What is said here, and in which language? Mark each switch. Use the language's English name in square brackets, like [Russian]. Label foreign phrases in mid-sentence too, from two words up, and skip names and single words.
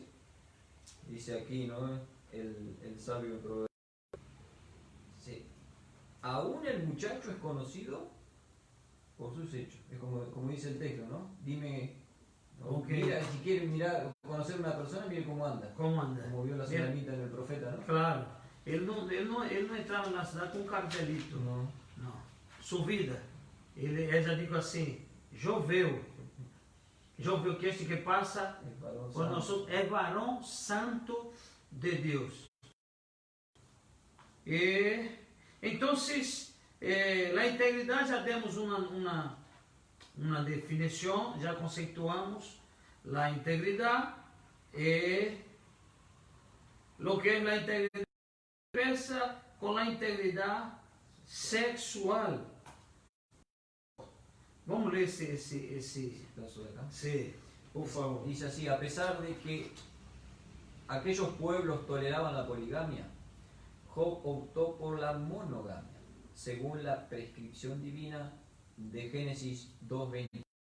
[Spanish] Dice aquí, ¿no? El sabio proverbio. Sí. Aún el muchacho es conocido por sus hechos. Es como dice el texto, ¿no? Dime, ¿no? Okay. Mira, si quieres mirar, conocer a una persona, mire cómo anda. ¿Cómo anda? Como vio la tsunamita en el profeta, ¿no? Claro. [Portuguese] Ele não entrava na cidade com um cartelito. [Spanish] No. [Portuguese] Não. Sua vida. Ele já digo assim, choveu que este que passa [Spanish] por nosotros [Portuguese] é varão santo de Deus. [Spanish] Entonces, la [Portuguese] integridade, já demos uma definição, já conceituamos. [Spanish] La [Portuguese] integridade é [Spanish] lo que es la integridad empieza con la integridad sexual. Vamos a leer ese Caso de acá. sí, por favor. Dice así: a pesar de que aquellos pueblos toleraban la poligamia, Job optó por la monogamia, según la prescripción divina de Génesis 2.24.